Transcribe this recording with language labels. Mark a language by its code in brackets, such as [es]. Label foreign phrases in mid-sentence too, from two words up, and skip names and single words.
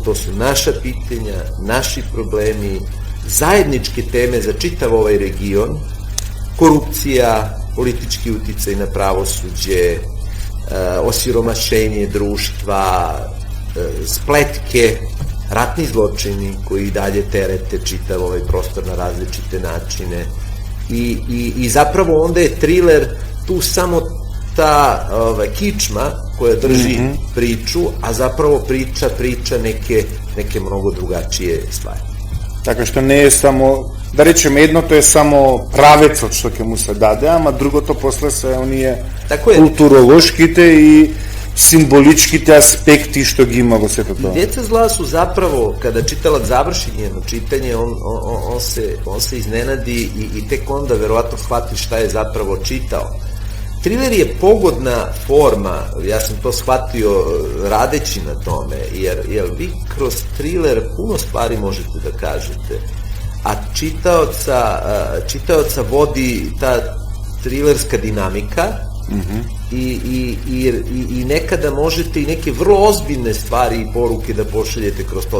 [sr] To su naša pitanja, naši problemi, zajedničke teme za čitav ovaj region, korupcija, politički uticaj na pravosuđe, osiromašenje društva, spletke, ratni zločini koji i dalje terete čitav ovaj prostor na različite načine i zapravo onda je thriller tu samo ta kičma koja drži priču, a zapravo priča neke mnogo drugačije stvari. [mk] Така што не е само, да речеме, едното е само правецот што ќе му се даде, ама другото после се оние културолошките и символичките аспекти што ги има во сето тоа. [sr] Деца зла su zapravo, kada čitalac završi njeno čitanje, on se iznenadi i tek onda verovatno shvati šta je zapravo čitao. Thriller je pogodna forma, ja sam to shvatio radeći na tome, jer vi kroz thriller puno stvari možete da kažete, a čitaoca vodi ta thrillerska dinamika i nekada možete i neke vrlo ozbiljne stvari i poruke da pošaljete kroz to.